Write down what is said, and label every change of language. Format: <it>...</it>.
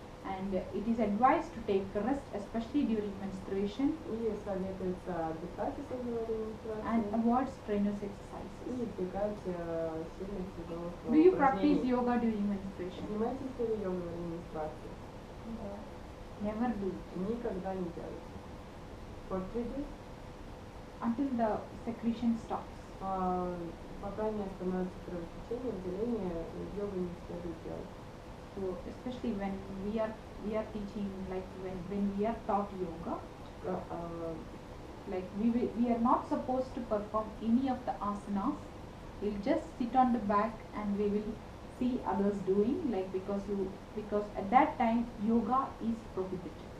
<en>And it is advised to take rest, especially during menstruation,</en> <ru>И советуется отдыхать, если говорим</ru> <en>and</en> <ru>менструации,</ru> <en>avoid strenuous exercises.</en> <ru>и избегать сильных тяжелых</ru> <en>Do you practice</en> <ru>упражнений.</ru> <en>yoga during menstruation?</en> <ru>Занимаетесь ли вы йогой во время менструации?</ru> <en>Never do it</en> <ru>Никогда не делайте.</ru> <en>For 3 days, until the secretion stops.</en> <ru>пока не остановится кровотечение, выделение, йогу не следует делать.</ru> <en>So especially when we are teaching, like when we are taught yoga, like we are not supposed to perform any of the asanas. We'll just sit on the back and we will see others doing, like because at that time yoga is prohibited.</en>